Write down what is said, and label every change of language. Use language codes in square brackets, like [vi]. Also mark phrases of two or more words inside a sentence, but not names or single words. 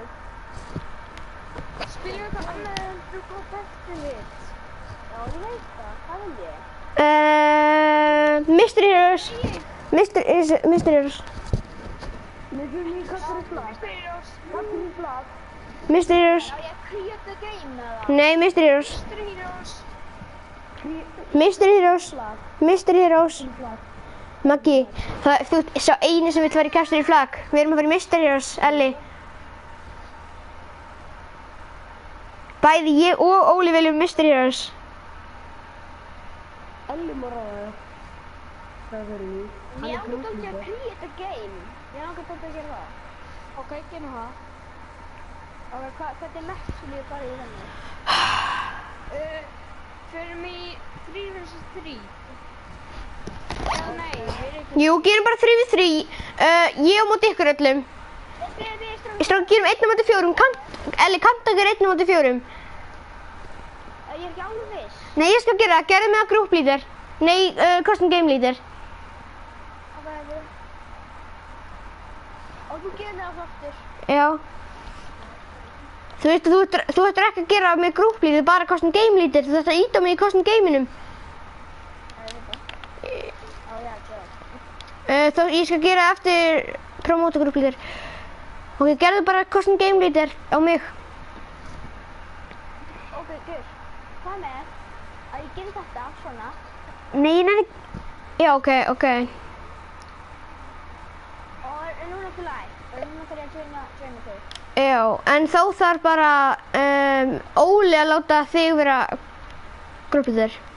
[is] Spilum við eitthvað annað en þú góð bættu við? Já, ég veit það. Hvað vil ég? Mystery Heroes. Mystery Heroes. Við fyrir í Country Flag. Country Flag. Mystery Heroes. Já, ég [en] create the game [is] eða? Nei, Mystery Heroes. Mystery Heroes. Mystery Heroes. Mystery Heroes. Maggi, þú ert sá eini sem vill fara í Country Flag. Við erum að fara í Mystery Heroes, Elli. Bæði ég og Óli viljum Mystery Heroes. Elli má ráða það. Það verður við. Ég langar ekki að [en] create a game. [is] Ég langar ekki að gera það. Ok, gerum það. Ok, hvernig match vil ég fara í þenni? Förum í 3 vs 3. Nei, við erum ekki... Jú, gerum bara 3v3. Ég á móti ykkur öllum. Strákar, gerum 1 á móti 4. Elli, kanntu að gera 1 á móti 4? Ég er ekki alveg viss. Nei, ég skal gera það. Gerðu mig að [en] group leader. [is] Nei, [en] custom game leader. [is] Og þú gerir það aftur. Já. Þú veist, þú ættir ekki að gera mig [en] group leader, [is] bara [en] custom game leader. [is] Þú ættir að íta mig í [en] custom gameinum. [is] Ég skal gera eftir [en] promote group leader. [is] Ok, gerðu bara [en] custom game leader [is] á mig. [en] Ok, good. [is] Hvað með að ég gerir þetta svona? Nei, nei. Já, ok. Og núna ekki live. Og núna þarf ég að joina þig. Já, en þá þarf bara Óli að láta þig vera group leader.